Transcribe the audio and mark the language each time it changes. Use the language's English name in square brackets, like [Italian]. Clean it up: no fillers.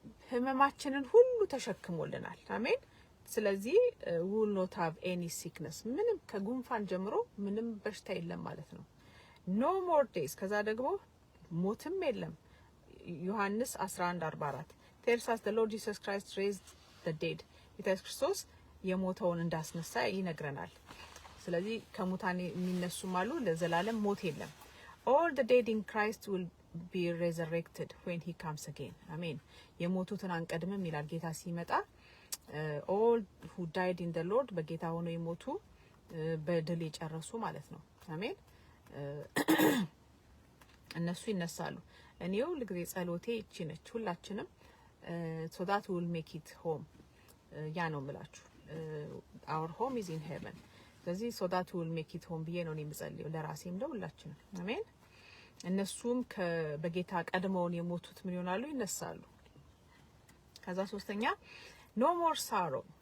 [Amharic] ህመማችንን ሁሉ ተሸክሞልናል። አሜን። ስለዚህ [English] will not have any sickness. [Amharic] ምንም ከጉንፋን ጀምሮ ምንም በሽታ የለም ማለት ነው። [English] no more days. [Amharic] ከዛ ደግሞ ሞትም የለም። [English] ዮሐንስ 11:44 tells us the Lord Jesus Christ raised the dead. [Amharic] ኢየሱስ ክርስቶስ የሞተውን እንዳስነሳ ይነግረናል። ስለዚህ ከሙታን የሚነሱም አሉ፣ ለዘላለም ሞት የለም። [English] all the dead in Christ will be resurrected when he comes again. [Amharic] አሜን። የሞቱትን አንቀድምም ይላል ጌታ ሲመጣ። [English] all who died in the Lord [Amharic] በጌታ ሆነው የሞቱ በድል የጨረሱ ማለት ነው። አሜን። እነሱ ይነሳሉ። እኔው ለጊዜ ጸሎቴ እቺ ነች። ሁላችንም [English] so that we will make it home. [Amharic] ያ ነው የምላችሁ። [English] our home is in heaven. [Amharic] ስለዚህ [English] so that we will make it home [Amharic] ብዬ ነው የምጸልየው ለራሴም ለሁላችንም። አሜን። እነሱም በጌታ ቀድመውን የሞቱት ምን ይሆናሉ? ይነሳሉ። ከዛ ሶስተኛ [English] no more sorrow.